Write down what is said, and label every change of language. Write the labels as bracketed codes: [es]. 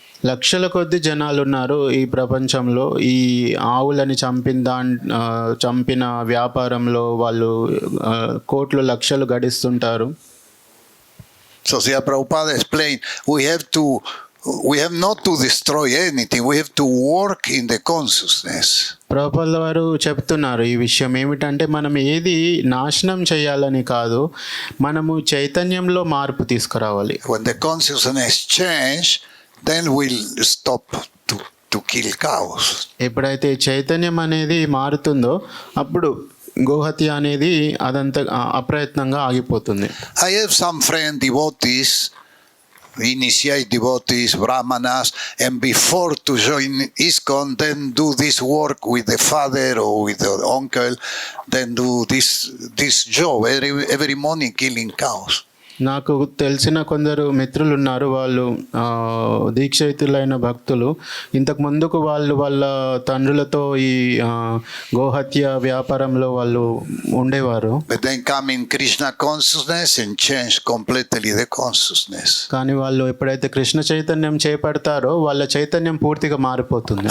[te] లక్షల కొద్ది జనాలు ఉన్నారు ఈ ప్రపంచంలో. ఈ ఆవులని చంపిన వ్యాపారంలో వాళ్ళు కోట్లు లక్షలు గడిస్తుంటారు. [en] So Srila Prabhupada explained, we have not to destroy anything, we have to work in the consciousness. [te] Prabhupada వారు చెప్తున్నారు ఈ విషయం ఏమిటంటే, మనం ఏది నాశనం చేయాలని కాదు, మనము చైతన్యంలో మార్పు తీసుకురావాలి. [en] When the consciousness change, then we'll stop to kill cows. [te] ఎప్పుడైతే చైతన్యం అనేది మారుతుందో అప్పుడు గోహత్య అనేది అదంతా అప్రయత్నంగా ఆగిపోతుంది. [en] I have some friend devotees, initiate devotees, brahmanas, and before to join ISKCON, then do this work with the father or with the uncle, then do this job every morning killing cows. [te] నాకు తెలిసిన కొందరు మిత్రులు ఉన్నారు, వాళ్ళు దీక్షితులైన భక్తులు. ఇంతకు ముందుకు వాళ్ళ తండ్రులతో ఈ గోహత్య వ్యాపారంలో వాళ్ళు ఉండేవారు. [en] But then come in Krishna consciousness and change completely the consciousness. [te] కానీ వాళ్ళు ఎప్పుడైతే కృష్ణ చైతన్యం చేపడతారో వాళ్ళ చైతన్యం పూర్తిగా మారిపోతుంది.